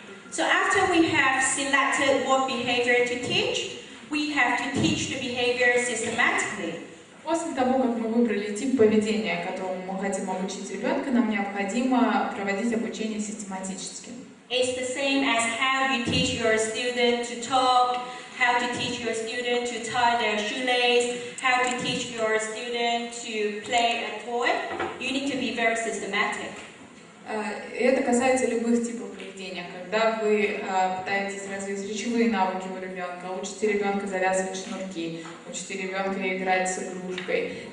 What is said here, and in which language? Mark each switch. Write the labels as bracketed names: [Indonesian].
[English] So after we have selected what behavior to teach, we have to teach the behavior systematically. [Russian] После того, как мы выбрали тип поведения, которому мы хотим обучить ребенка, нам необходимо проводить обучение систематически. [English] It's the same as how you teach your student to talk, how to teach your student to tie their shoelace, how to teach your student to play a toy. You need to be very systematic. [Russian] Это касается любых типов поведения. Когда вы пытаетесь развить речевые навыки у ребенка, учите ребенка завязывать шнурки, учите ребенка играть с игрушкой.